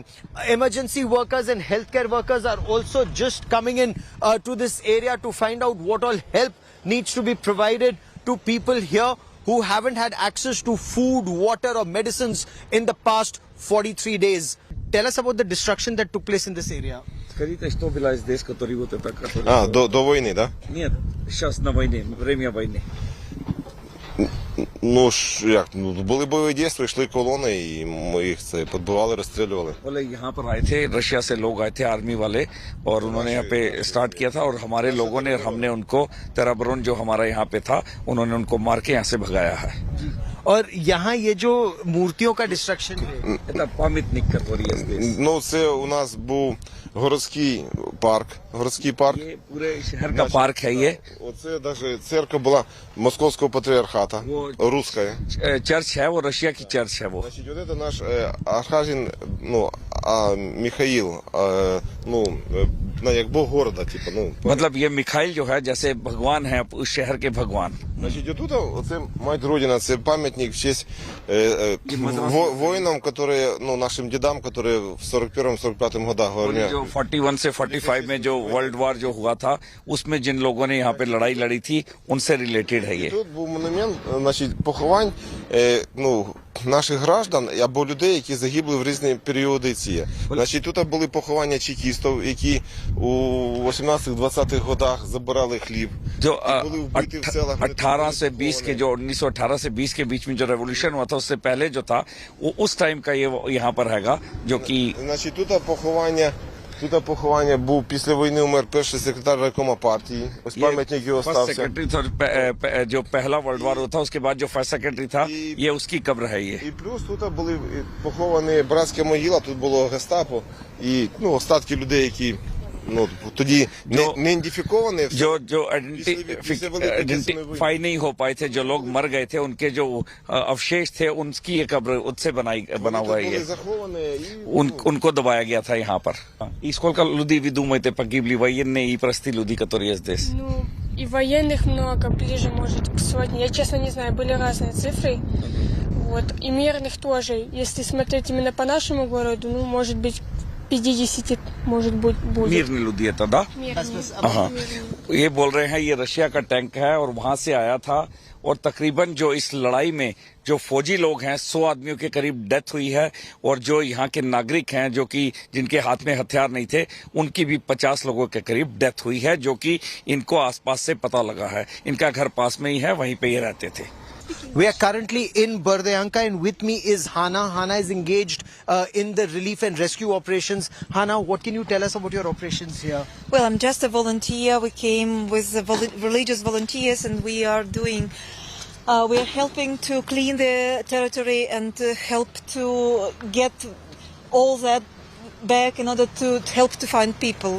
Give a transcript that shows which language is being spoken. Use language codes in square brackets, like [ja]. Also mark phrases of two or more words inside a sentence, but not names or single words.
[en] Emergency workers and healthcare workers are also just coming in to this area to find out what all help needs to be provided to people here who haven't had access to food, water or medicines in the past 43 days. Tell us about the destruction that took place in this area. [ru] Что была здесь, который вот это... До войны, да? Нет, сейчас на войне, время войны. [uk] Ну ж, як, були бойові дії, йшли колони, і ми їх це підбивали, розстрілювали. [hi] बोले यहाँ पर आए थे, रशिया से लोग आए थे आर्मी वाले, और उन्होंने यहाँ पे स्टार्ट किया था, और हमारे लोगों ने, हमने उनको तेराबरून जो हमारा यहाँ पे था, उन्होंने उनको मार के यहाँ से भगाया है. और यहाँ ये जो मूर्तियों का डिस्ट्रक्शन है, [ru] Это памятник, который здесь. [uk] Ну, це у нас був городський парк. [hi] ये पूरे शहर का पार्क है ये. [uk] Оце навіть церква була Московського патріархата, русская. [hi] चर्च है वो, रशिया की चर्च है वो. [ru] Значить, вот это наш архангел, ну, Михаил, ну, як бог города, типа, ну. [hi] मतलब ये मिखाइल जो है, जैसे भगवान है उस शहर के भगवान. [uk] Значить, отут, оце мать Родина, це пам'ятник в честь воїнам, [ru] которые, ну, нашим дедам, которые в 41-45 годах войны. [hi] जो 41 से 45 में जो [en] World War [hi] जो हुआ था, उसमें जिन लोगों ने यहाँ पे लड़ाई लड़ी थी, उनसे रिलेटेड है ये. [uk] Тут був монумент, значить, поховань, ну, наших граждан або людей, які загибли в різні періоди ці. Значить, тут були поховання чекістів, які у 18-20-х годах забирали хліб. [hi] जो [uk] були вбиті в селах. [hi] 18 से 20 के जो 1918 से 20 के बीच में जो रेवोल्यूशन हुआ था, उससे पहले जो था वो उस टाइम का ये यहाँ पर हैगा, जो कि [uk] Значить, тут поховання був після війни, умер перший секретар райкома партії. Ось пам'ятник його [hi] फर्स्ट [uk] стався. [hi] सेक्रेटरी था, जो पहला [en] World War [hi] हुआ था, उसके बाद जो [en] first secretary [hi] था, ये उसकी कब्र है ये. [uk] І плюс тут були поховані братська могила, тут було гестапо і, ну, остатки людей, які, ну, тоді не ідентифіковані. [hi] जो आइडेंटिफाई नहीं हो पाए थे, जो लोग मर गए थे, उनके जो अवशेष थे, उनकी ये कब्र उससे बना हुआ है ये. Uनको दबाया गया था यहाँ पर. [ru] И сколько людей, вы думаете, погибли военные и простые люди, которые здесь? Ну, и военных много, ближе, может, к сотне. Я, честно, не знаю, были разные цифры. Вот. И мирных тоже. Если смотреть именно по нашему городу, ну, может быть, 50, может быть, будет. мирные люди это, да? Мирные. [hi] हाँ, ये बोल रहे हैं ये रशिया का टैंक है और वहां से आया था, और तकरीबन जो इस लड़ाई में जो फौजी लोग हैं 100 आदमियों के करीब डेथ हुई है, और जो यहाँ के नागरिक हैं जो कि जिनके हाथ में हथियार नहीं थे, उनकी भी 50 लोगों के करीब डेथ हुई है, जो कि इनको आसपास से पता लगा है. इनका घर पास में ही है, वहीं पे ये रहते थे. [en] we are currently in Borodyanka, and with me is Hana. Hana is engaged in the relief and rescue operations. Hana, what can you tell us about your operations here? Well, I'm just a volunteer. We came with the religious volunteers, and we are doing. We are helping to clean the territory and to help to get all that back in order to help to find people.